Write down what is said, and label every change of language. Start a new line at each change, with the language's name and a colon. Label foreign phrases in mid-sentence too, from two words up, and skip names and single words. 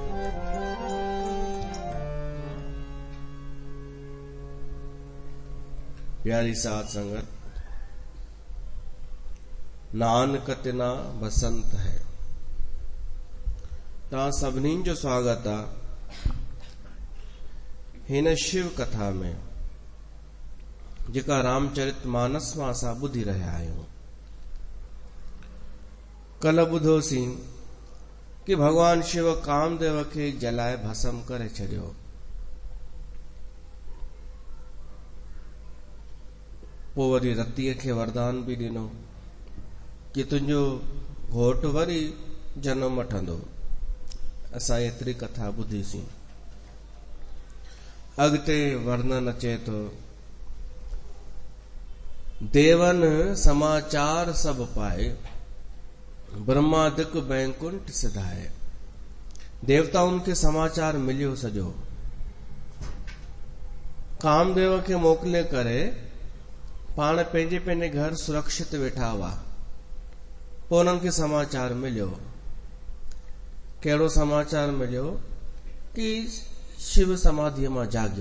Sindhi: प्यारी साध संगत, नानकत ना बसंत है। ता सभिनी जो स्वागत आ हिन शिव कथा में, जेका रामचरित मानस मां असां ॿुधी रहिया आहियूं। कल ॿुधोसीं कि भगवान शिव कामदेव खे जलाए भस्म करे छॾियो। पोइ वरी रतीअ खे वरदान बि ॾिनो कि तुंहिंजो घोट वरी जनम वठंदो। असां एतिरी कथा ॿुधीसीं। अॻिते वर्णन अचे थो,
Awadhi: देवन समाचार सब पाए, ब्रह्मादिक बैकुंठ सिधाए।
Sindhi: देवताउनि खे समाचार मिलियो सॼो। कामदेव खे मोकिले करे पाण पंहिंजे पंहिंजे घर सुरक्षित वेठा हुआ। पोइ उन्हनि खे समाचार मिलियो। कहिड़ो समाचार मिलियो कि शिव समाधीअ मां जागियो।